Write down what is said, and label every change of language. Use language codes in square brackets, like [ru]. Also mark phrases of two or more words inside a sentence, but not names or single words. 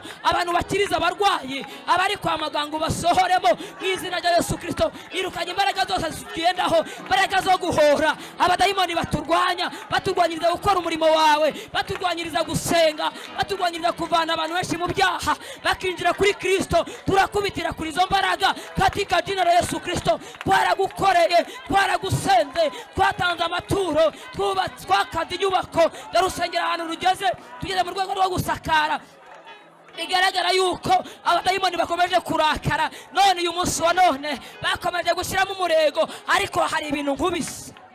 [rw] Abantu bakiriza abarwayi, abari kwa muganga basohoremo mu izina rya Yesu Kristo. Irukanye imbaraga zose zigendaho, imbaraga zo guhora abadayimoni baturwanyiriza gukora umurimo wawe, baturwanyiriza gusenga, baturwanyiriza kuvana abantu benshi mu byaha bakinjira kuri Kristo. Turakubitira kuri izo mbaraga [sw] katika jina la Yesu Kristo. [rw] Twaragukoreye, twaragusenze, twatanze amaturo, twakaze inyubako, darusengera ahantu rugeze, tugeze mu rwego rwo gusakara. Igaragara yuko abadayimoni bakomeje kurakara. None uyu munsi wa none bakomeje gushyiramo umurego, ariko hari ibintu nkubise.